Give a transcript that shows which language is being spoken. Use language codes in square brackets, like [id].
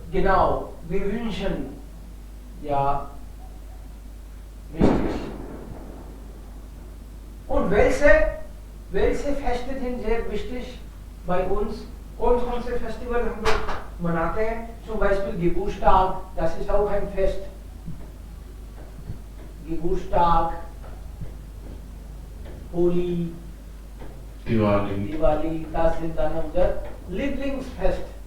[de] Genau, wir wünschen, ja, wichtig. Und welche Feste sind sehr wichtig bei uns? [hi] कौन से festival हम लोग मनाते हैं? [de] Zum Beispiel Geburtstag, das ist auch ein Fest. Geburtstag, Holi, Diwali, das sind dann unser Lieblingsfest.